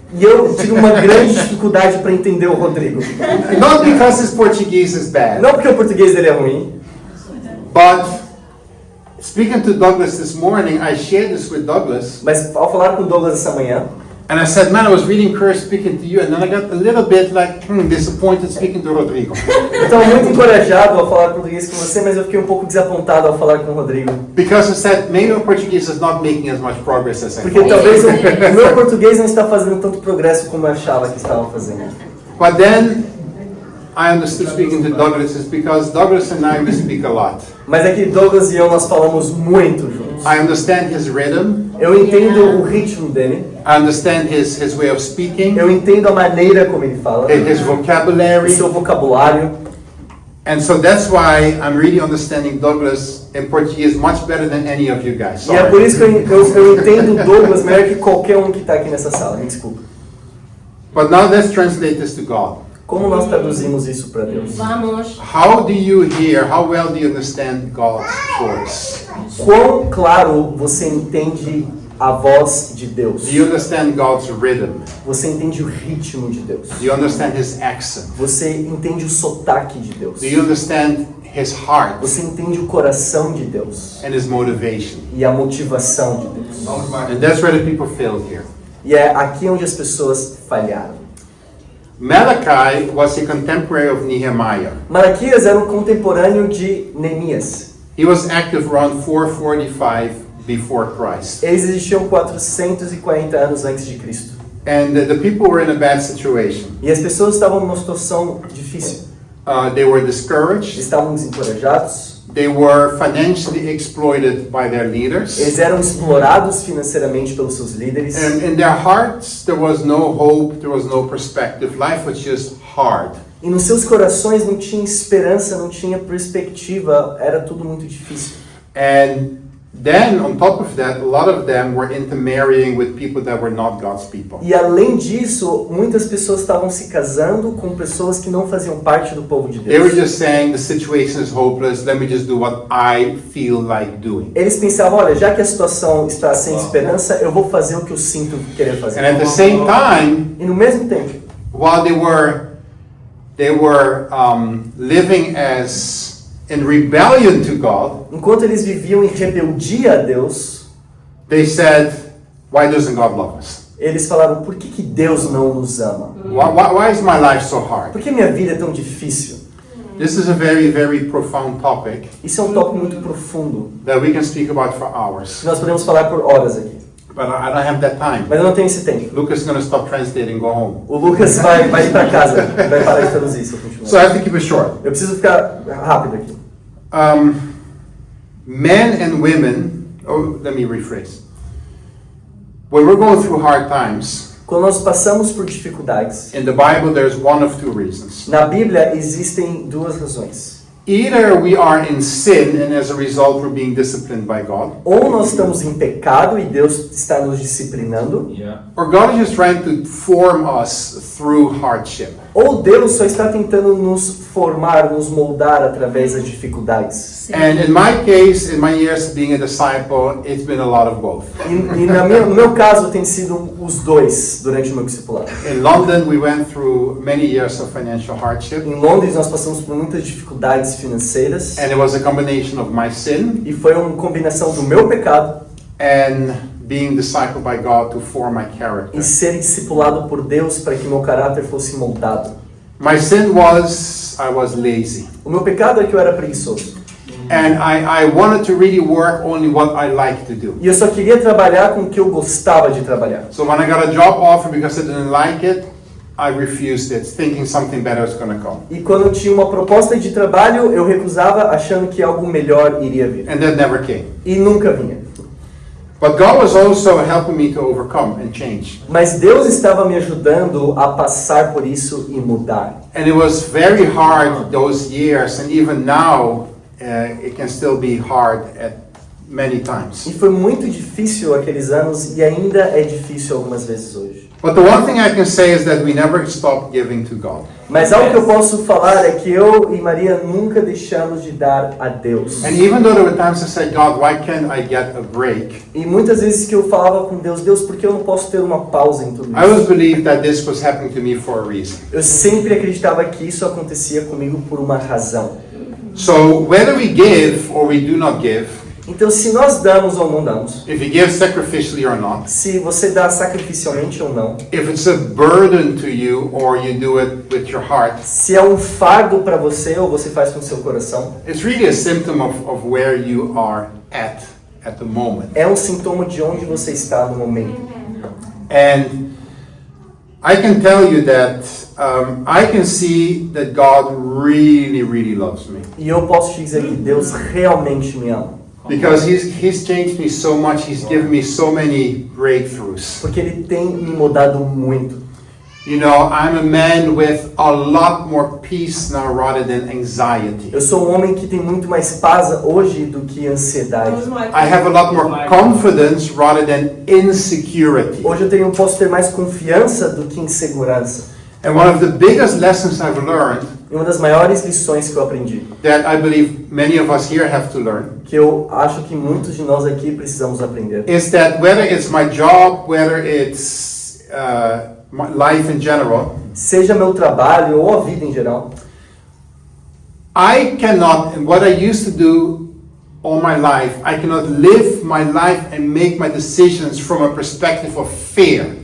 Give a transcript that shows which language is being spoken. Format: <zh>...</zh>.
<pt>E eu tive uma grande dificuldade para entender o Rodrigo.</pt> <en>Not because his Portuguese is bad,</en> <pt>Não porque o português dele é ruim,</pt> <en>but speaking to Douglas this morning, I shared this with Douglas,</en> <pt>mas ao falar com o Douglas essa manhã,</pt> <en>and I said, man, I was really encouraged speaking to you, and then I got a little bit like, disappointed speaking to Rodrigo.</en> <pt>eu estava muito encorajado ao falar português com você, mas eu fiquei um pouco desapontado ao falar com o Rodrigo.</pt> <en>Because I said, maybe my Portuguese is not making as much progress as I</en> <pt>Porque</pt> <en>thought.</en> <pt>talvez o meu português não está fazendo tanto progresso como eu achava que estava fazendo.</pt> <en>But then I understood speaking to Douglas is because Douglas and I, we speak a lot.</en> <pt>Mas é que Douglas e eu, nós falamos muito juntos.</pt> <en>I understand his rhythm.</en> <pt>Eu entendo o ritmo dele,</pt> <en>I understand his way of speaking,</en> <pt>eu entendo a maneira como ele fala,</pt> <en>his</en> <pt>o</pt> <en>vocabulary.</en> <pt>seu vocabulário.</pt> <en>And so that's why I'm really understanding Douglas in Portuguese much better than any of you guys.</en> <pt>E é por</pt> <en>Sorry.</en> <pt>isso que eu entendo o Douglas melhor que qualquer um que está aqui nessa sala, me desculpa.</pt> <en>But now let's translate this to God.</en> <pt>Como nós traduzimos isso para Deus? Vamos.</pt> <en>How do you hear, how well do you understand God's voice?</en> <pt>Quão claro você entende a voz de Deus?</pt> <en>Do you understand God's rhythm?</en> <pt>Você entende o ritmo de Deus?</pt> <en>Do you understand his accent?</en> <pt>Você entende o sotaque de Deus?</pt> <en>Do you understand his heart</en> <pt>Você entende o coração de Deus?</pt> <en>and his motivation?</en> <pt>E a motivação de Deus?</pt> <en>And that's where the people failed here.</en> <pt>E é aqui onde as pessoas falharam.</pt> <en>Malachi was a contemporary of Nehemiah.</en> <pt>Malaquias era um contemporâneo de Neemias.</pt> <en>He was active around 445 before Christ.</en> <pt>Eles existiam 440 anos antes de Cristo.</pt> <en>And the people were in a bad situation.</en> <pt>E as pessoas estavam numa situação difícil.</pt> <en>They were discouraged.</en> <pt>Estavam desencorajados.</pt> <en>They were financially exploited by their leaders.</en> <pt>Eles eram explorados financeiramente pelos seus líderes.</pt> <en>And in their hearts, there was no hope, there was no perspective. Life was just hard.</en> <pt>E nos seus corações não tinha esperança, não tinha perspectiva, era tudo muito difícil.</pt> <en>And then, on top of that, a lot of them were intermarrying with people that were not God's people.</en> <pt>E além disso, muitas pessoas estavam se casando com pessoas que não faziam parte do povo de</pt> <en>They were</en> <pt>Deus.</pt> <en>just saying, the situation is hopeless, let me just do what I feel like doing.</en> <pt>Eles pensavam, olha, já que a situação está sem esperança, eu vou fazer o que eu sinto querer fazer.</pt> <en>And at the same time,</en> <pt>E no mesmo tempo,</pt> <en>while they were living as in rebellion to God,</en> <pt>enquanto eles viviam em rebeldia a Deus,</pt> <en>they said, why doesn't God love us?</en> <pt>eles falaram, por que Deus não nos ama?</pt> <en>Why is my life so hard?</en> <pt>Por que minha vida é tão difícil?</pt> <en>This is a very, very profound topic</en> <pt>Isso é um tópico muito profundo,</pt> <en>that we can speak about for hours.</en> <pt>que nós podemos falar por horas aqui.</pt> <en>But I don't have that time.</en> <pt>Mas eu não tenho esse tempo.</pt> <en>Lucas is going to stop translating and go home.</en> <pt>O Lucas vai ir para casa, vai parar de traduzir se eu continuar.</pt> <en>So I have to keep it short.</en> <pt>Eu preciso ficar rápido aqui.</pt> <en>Men and women, let me rephrase. When we're going through hard times,</en> <pt>Quando nós passamos por dificuldades,</pt> <en>in the Bible there's one of two reasons.</en> <pt>na Bíblia existem duas razões.</pt> <en>Either we are in sin and as a result we're being disciplined by God,</en> <pt>Ou nós estamos em pecado e Deus está nos disciplinando,</pt> <en>or God is just trying to form us through hardship.</en> <pt>ou Deus só está tentando nos formar, nos moldar através das dificuldades.</pt> <en>And in my case, in my years being a disciple, it's been a lot of both.</en> <pt>No meu caso tem sido os dois durante o meu discipulado.</pt> <en>In London, we went through many years of financial hardship,</en> <pt>Em Londres nós passamos por muitas dificuldades financeiras</pt> <en>and it was a combination of my sin</en> <pt>e foi uma combinação do meu pecado</pt> <en>and being discipled by God to form my character.</en> <pt>e ser discipulado por Deus para que meu caráter fosse moldado.</pt> <en>My sin was I was lazy,</en> <pt>O meu pecado é que eu era preguiçoso.</pt> <en>and I wanted to really work only what I like to do.</en> <pt>E eu só queria trabalhar com o que eu gostava de trabalhar.</pt> <en>So when I got a job offer because I didn't like it, I refused it, thinking something better was going to come.</en> <pt>E quando eu tinha uma proposta de trabalho, eu recusava achando que algo melhor iria vir.</pt> <en>And that never came.</en> <pt>E nunca vinha.</pt> <en>But God was also helping me to overcome and change.</en> <pt>Mas Deus estava me ajudando a passar por isso e mudar.</pt> <en>And it was very hard those years, and even now it can still be hard at many times.</en> <pt>E foi muito difícil aqueles anos e ainda é difícil algumas vezes hoje.</pt> <en>But the one thing I can say is that we never stop giving to God.</en> <pt>Mas algo que eu posso falar é que eu e Maria nunca deixamos de dar a Deus.</pt> <en>And even though there were times I said, God, why can't I get a break?</en> <pt>E muitas vezes que eu falava com Deus, Deus, por que eu não posso ter uma pausa em tudo</pt> <en>I always</en> <pt>isso?</pt> <en>believed that this was happening to me for a reason.</en> <pt>Eu sempre acreditava que isso acontecia comigo por uma razão.</pt> <en>So whether we give or we do not give,</en> <pt>Então, se nós damos ou não damos,</pt> <en>if you give sacrificially or not,</en> <pt>se você dá sacrificialmente ou não,</pt> <en>if it's a burden to you or you do it with your heart,</en> <pt>se é um fardo para você ou você faz com o seu coração,</pt> <en>it's really a symptom of where you are at the moment.</en> <pt>é um sintoma de onde você está no momento.</pt> <en>And I can tell you that I can see that God really, really loves me.</en> <pt>E eu posso te dizer que Deus realmente me ama.</pt> <en>Because he's changed me so much, he's given me so many breakthroughs.</en> <pt>Porque Ele tem me mudado muito.</pt> <en>You know, I'm a man with a lot more peace now rather than anxiety.</en> <pt>Eu sou um homem que tem muito mais paz hoje do que ansiedade.</pt> <en>I have a lot more confidence rather than insecurity.</en> <pt>Hoje eu posso ter mais confiança do que insegurança.</pt> <en>And one of the biggest lessons I've learned,</en> <pt>E uma das maiores lições que eu aprendi,</pt> <en>that I believe many of us here have to learn,</en> <pt>que eu acho que muitos de nós aqui precisamos aprender,</pt> <en>is that whether it's my job, whether it's my life in general,</en> <pt>seja meu trabalho ou a vida em geral,</pt> <en>I cannot, and what I used to do all my life, I cannot live my life and make my decisions from a perspective of fear.</en>